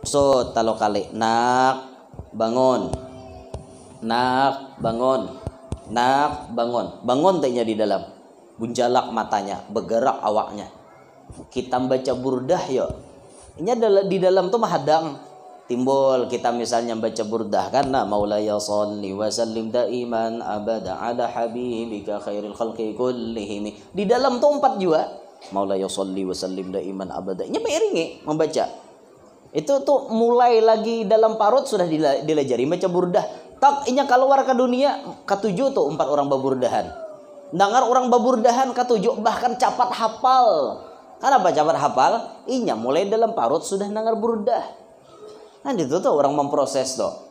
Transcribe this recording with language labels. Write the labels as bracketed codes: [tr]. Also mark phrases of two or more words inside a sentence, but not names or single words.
[bjn] Pusut talo kali. Nak bangun. Nak bangun. Nak bangun. Bangun tehnya di dalam. Bunjalak matanya, bergerak awaknya. Kita baca burdah yo. Ini di dalam tuh mahadang. Timbul kita misalnya baca burdah karena [ar] مولاي صل وسلم دائما أبدا على حبيبك خير الخلق كلهم. [bjn] Di dalam tuh 4 juga. [ar] مولاي صل وسلم دائما أبدا. [bjn] Nya beiringi membaca. Itu tuh mulai lagi dalam parut sudah dilajari baca burdah. Tak inya keluar ke dunia ke-7 tuh 4 orang baburdahan. Dengar orang baburdahan ke-7 bahkan capat hafal. Kenapa capat hafal? Inya mulai dalam parut sudah dengar burdah. Nah itu tuh orang memproses tuh.